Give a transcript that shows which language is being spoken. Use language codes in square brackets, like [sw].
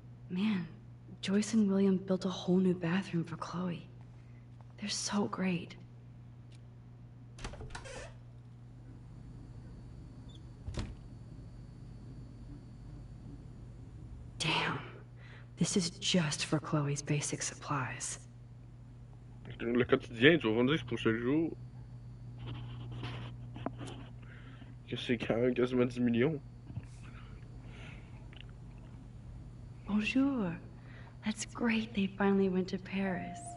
[en] Man, Joyce and William built a whole new bathroom for Chloe. They're so great. Damn. This is just for Chloe's basic supplies. [fr] Le quotidien, tu vas me dire que c'est pour chaque jour. Que c'est quand même quasiment 10 millions. Bonjour. [en] That's great they finally went to Paris.